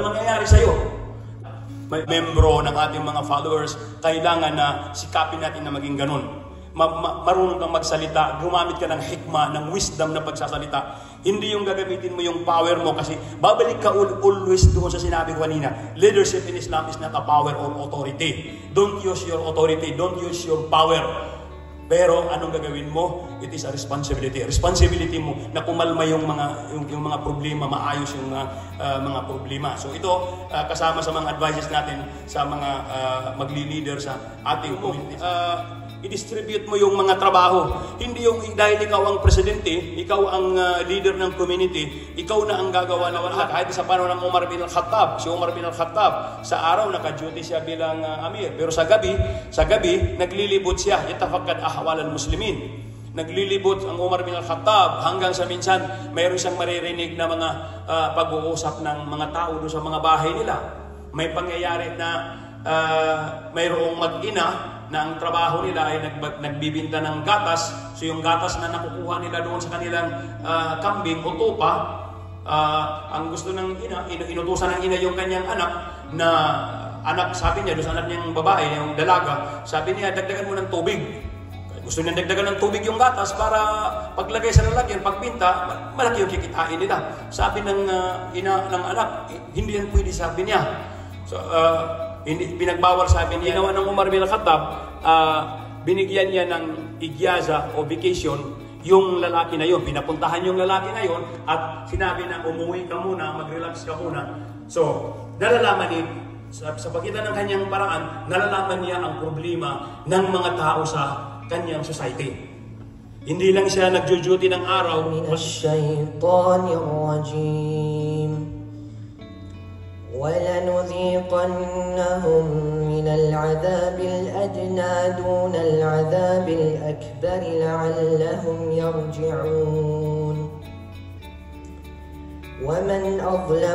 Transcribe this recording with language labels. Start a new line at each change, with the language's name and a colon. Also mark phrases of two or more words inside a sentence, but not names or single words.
Filipino: So walang mangyayari sa iyo. may membro ng ating mga followers, kailangan na sikapin natin na maging ganun. Marunong kang magsalita, gumamit ka ng hikma, ng wisdom na pagsasalita. Hindi yung gagamitin mo yung power mo kasi babalik ka always doon sa sinabi ko kanina.
English: Leadership in Islam is not a power or authority. Don't use your authority, don't use your power.
Filipino: Pero anong gagawin mo?
English: It is a responsibility.
Filipino: Responsibility mo na kumalma yung mga problema, maayos yung mga problema. So ito kasama sa mga advices natin sa mga magli-leader sa ating community. I-distribute mo yung mga trabaho. Hindi yung dahil ikaw ang presidente, ikaw ang leader ng community, ikaw na ang gagawa na lahat. Kahit sa panahon ng Umar bin al-Khattab, si Umar bin al-Khattab, sa araw naka-duty siya bilang amir. Pero sa gabi naglilibot siya,
Arabic: يتفقد أحوال المسلمين.
Filipino: Naglilibot ang Umar bin al-Khattab hanggang sa minsan mayroon siyang maririnig na mga pag-uusap ng mga tao doon sa mga bahay nila. May pangyayari na mayroong mag-ina na ang trabaho nila ay nagbibinta ng gatas. So yung gatas na nakukuha nila doon sa kanilang kambing o tupa, ang gusto ng ina, inutusan ng ina yung kanyang anak, sabi niya, doon sa anak niyang babae, yung dalaga, sabi niya, dagdagan mo ng tubig. Gusto niya dagdagan ng tubig yung gatas para paglagay sa lalagyan, pagpinta, malaki yung kikitain nila. Sabi ng ina ng anak, hindi yan pwede, sabi niya. So, hindi pinagbawal, sabi niya. Ginawa ng Umar bin al-Khattab, binigyan niya ng igyaza o vacation yung lalaki na yon. Pinapuntahan yung lalaki na yon at sinabi na umuwi ka muna, mag-relax ka muna. So, nalalaman niya, sa pagitan ng kanyang paraan, nalalaman niya ang problema ng mga tao sa kanyang society. Hindi lang siya nagjo-duty ng araw.
Arabic: من الشيطان الرجيم. وَلَنُذِيقَنَّهُمْ مِنَ الْعَذَابِ الْأَدْنَى دُونَ الْعَذَابِ الْأَكْبَرِ لَعَلَّهُمْ يَرْجِعُونَ وَمَنْ أَظْلَمُ